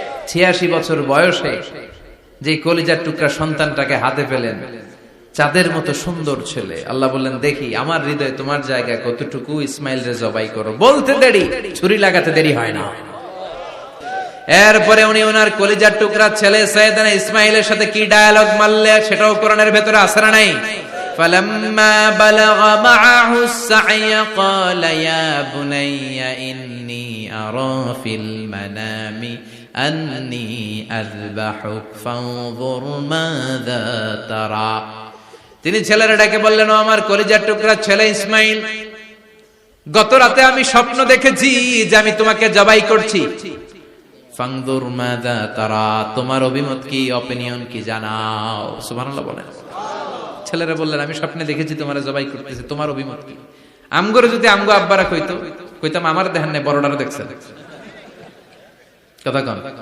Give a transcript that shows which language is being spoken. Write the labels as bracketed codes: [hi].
[bn] 86 বছর বয়সে যে কলিজার টুকরা সন্তানটাকে হাতে পেলেন, চাঁদের মতো সুন্দর ছেলে। আল্লাহ বললেন, দেখি আমার হৃদয়ে তোমার জায়গা কতটুকু, ইসমাইল রে জবাই করো। বলতে দেরি, ছুরি লাগাতে দেরি হয় না। এরপরে উনি ওনার কলিজার টুকরা ছেলে সাইয়েদনা ইসমাইলের সাথে কি ডায়ালগ মারলে, সেটাও কোরআনের ভেতরে আছে না নাই? [ar] فلما بلغ معه السعي قال يا بني إني أرى في المنام أني أذبحك فانظر ماذا ترى। [bn] তিনি ছেলেরা ডেকে বললেন, ও আমার কলিজার টুকরা ছেলে ইসমাইল, গত রাতে আমি স্বপ্ন দেখেছি যে আমি তোমাকে জবাই করছি। [ar] ফানজুর মাযা তারা, [bn] তোমার অভিমত কি, অপিনিয়ন কি জানাও। সুবহানাল্লাহ বলেন। ছেলেরা বললেন, আমি স্বপ্নে দেখেছি তোমার জবাই করতেছি, তোমার অভিমত কি? আমগরে যদি আমগো আব্বারা কইতো, কইতাম আমার দেখেন না, বড়ডারে দেখছেন। কথা কন।